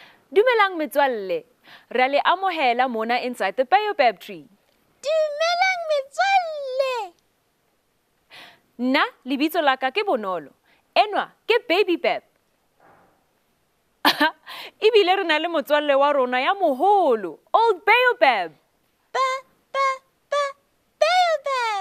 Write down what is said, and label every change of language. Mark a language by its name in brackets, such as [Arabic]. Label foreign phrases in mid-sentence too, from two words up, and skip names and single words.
[Southern Sotho] Dumelang metswalle. Re a le amohela mona [English] inside the Baobab tree. [Southern Sotho] Dumelang metswalle. Nna lebitso la ka ke Bonolo. Enwa ke Baobab. Ebile re na le motswalle wa rona ya moholo, Old Baobab. Baobab.